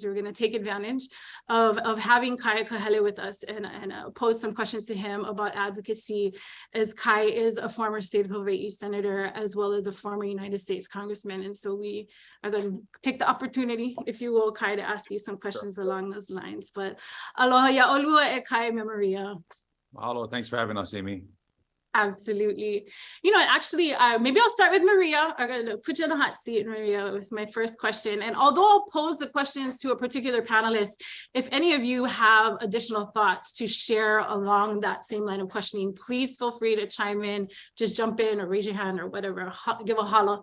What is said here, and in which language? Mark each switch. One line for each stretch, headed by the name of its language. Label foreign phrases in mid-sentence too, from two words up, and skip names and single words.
English: We're going to take advantage of having Kai Kahele with us and pose some questions to him about advocacy, as Kai is a former state of Hawaii senator, as well as a former United States congressman. And so we are going to take the opportunity, if you will, Kai, to ask you some questions along those lines.
Hawaiian: But aloha ya olua e Kai me Maria.
English: Mahalo. Thanks for having us, Amy. Absolutely. You know, actually, maybe I'll start with Maria. I'm going to put you in the hot seat, Maria, with my first question. And although I'll pose the questions to a particular panelist, if any of you have additional thoughts to share along that same line of questioning, please feel free to chime in, just jump in or raise your hand or whatever, give a holla.